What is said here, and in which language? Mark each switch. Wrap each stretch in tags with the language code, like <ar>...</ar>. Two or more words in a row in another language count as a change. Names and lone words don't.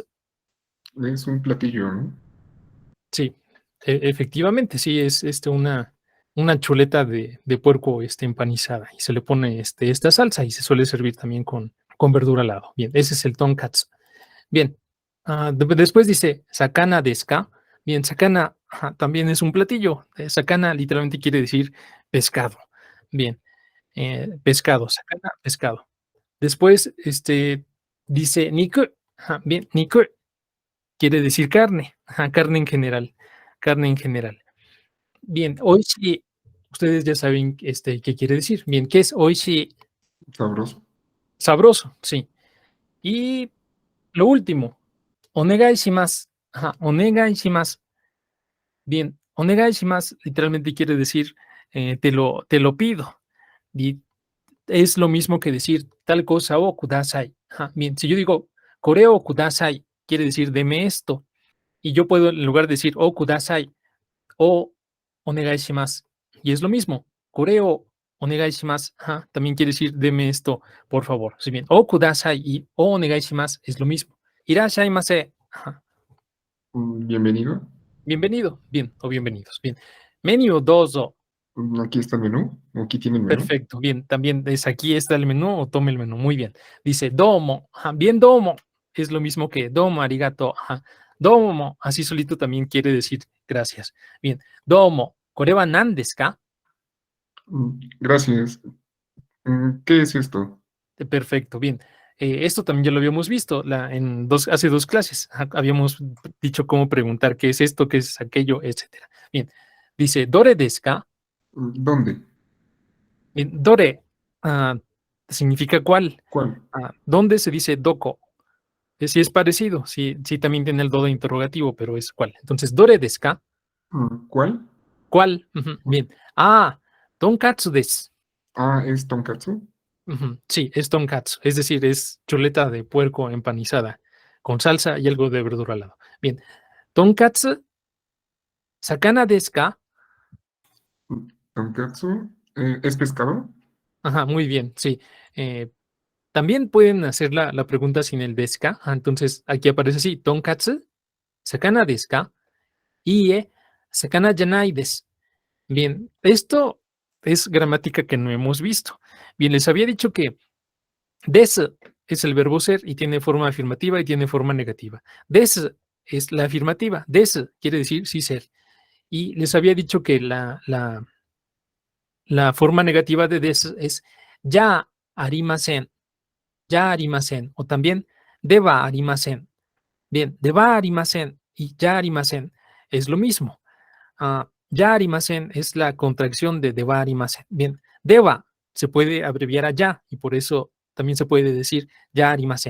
<es>Es un platillo, ¿no? Sí, efectivamente, sí, es una chuleta de puerco empanizada y se le pone esta salsa y se suele servir también con verdura al lado. Bien, ese es el tonkatsu. Bien, después dice</es> <ja>魚ですか.</ja> <es>Bien, sakana ajá, también es un platillo. Sakana literalmente quiere decir pescado. Bien, pescado, sakana, pescado. Después dice niku. Ajá, bien, niku quiere decir carne, ajá, carne en general, carne en general. Bien, oishi, ustedes ya saben qué quiere decir. Bien, ¿qué es oishi? Sabroso. Sabroso, sí. Y lo último,</es> <ja>お願いします. Ajá, お願いします.</ja> <es>Bien,</es> <ja>お願いします</ja> <es>literalmente quiere decir te lo pido. Y es lo mismo que decir tal cosa</es> <ja>をください.</ja> <es>Ajá, bien, si yo digo</es> <ja>これをください,</ja> <es>quiere decir deme esto. Y yo puedo, en lugar de decir</es> <ja>をください</ja> <es>o</es> <ja>お願いします,</ja> <es>y es lo mismo.</es> <ja>これをお願いします,</ja> <es>ajá, también quiere decir deme esto, por favor. Si bien</es> <ja>をください</ja> <es>y</es> <ja>をお願いします</ja> <es>es lo mismo.</es> <ja>Irashaimase, ajá,</ja> <es>Bienvenido. bienvenido, bien, o bienvenidos, bien.</es> <ja>メニューどうぞ,</ja> <es>Aquí está el menú. Aquí tiene el menú. perfecto, bien, también es aquí está el menú o tome el menú, muy bien. Dice domo, ajá, bien domo, es lo mismo que</es> <ja>どうもありがとう, ajá.</ja> <es>Domo, así solito también quiere decir gracias. Bien,</es> <ja>どうも、これは何ですか?</ja> <es>Gracias. ¿Qué es esto? Perfecto, bien. Esto también ya lo habíamos visto hace dos clases. Habíamos dicho cómo preguntar qué es esto, qué es aquello, etcétera. Bien, dice</es> <ja>どれですか?</ja> <es>¿Dónde? Bien, dore significa cuál. ¿Cuál? ¿Dónde se dice doko? Sí es parecido, sí, sí también tiene el dodo interrogativo, pero es cuál. Entonces,</es> <ja>どれですか?</ja> <es>¿Cuál? ¿Cuál? Ujú, bien.</es> <ja>とんかつです.</ja> <es>¿Es tonkatsu? Ujú, sí, es tonkatsu, es decir, es chuleta de puerco empanizada con salsa y algo de verdura al lado. Bien,</es> <ja>とんかつ、魚ですか?</ja> <es>¿Tonkatsu? ¿Es pescado? Ajá, muy bien, sí. También pueden hacer la pregunta sin el</es> <ja>ですか.</ja> <es>Entonces, aquí aparece así,</es> <ja>とんかつ、魚ですか? いえ、魚じゃないです.</ja> <es>Bien, esto es gramática que no hemos visto. Bien, les había dicho que desu es el verbo ser y tiene forma afirmativa y tiene forma negativa. Desu es la afirmativa. Desu quiere decir sí ser. Y les había dicho que la forma negativa de desu es</es> <ja>じゃありません, じゃありません,</ja> <es>o también</es> <ja>ではありません.</ja> <es>Bien,</es> <ja>ではありません</ja> <es>y</es> <ja>じゃありません</ja> <es>es lo mismo.</es> <ja>じゃありません</ja> <es>es la contracción de</es> <ja>ではありません.</ja> <es>Bien, deba se puede abreviar a ya y por eso también se puede decir</es> <ja>じゃありません.</ja>